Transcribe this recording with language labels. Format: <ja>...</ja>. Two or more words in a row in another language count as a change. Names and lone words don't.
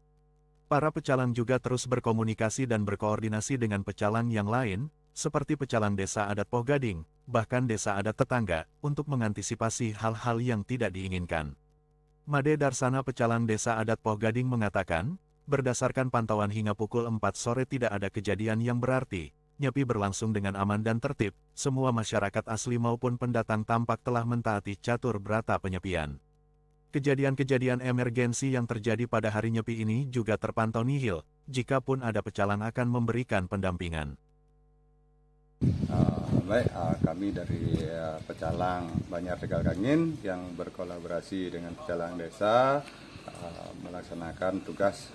<id>Para pecalang juga terus berkomunikasi dan berkoordinasi dengan pecalang yang lain, seperti pecalang Desa Adat Poh Gading, bahkan desa adat tetangga, untuk mengantisipasi hal-hal yang tidak diinginkan. Made Darsana pecalang Desa Adat Poh Gading mengatakan, berdasarkan pantauan hingga pukul 4 sore tidak ada kejadian yang berarti, Nyepi berlangsung dengan aman dan tertib, semua masyarakat asli maupun pendatang tampak telah mentaati catur berata penyepian. Kejadian-kejadian emergensi yang terjadi pada hari Nyepi ini juga terpantau nihil, jikapun ada pecalang akan memberikan pendampingan. Kami dari pecalang Banjar Tegal Kangin yang berkolaborasi dengan pecalang desa melaksanakan tugas</id>